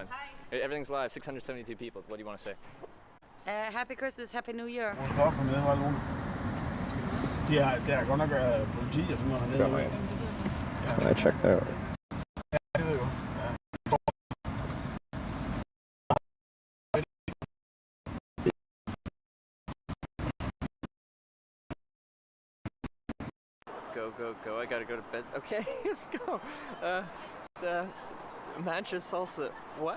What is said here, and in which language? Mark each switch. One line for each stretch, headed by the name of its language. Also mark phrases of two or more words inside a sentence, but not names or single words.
English: Everything's live, 672 people. What do you want to say? Happy Christmas, Happy New Year.
Danish: Det er godt nok politi og sådan noget hernede.
English: I checked out.
Danish: Ja, det ved jeg jo.
English: Go. I gotta go to bed. Okay, let's go. The matcha salsa. What?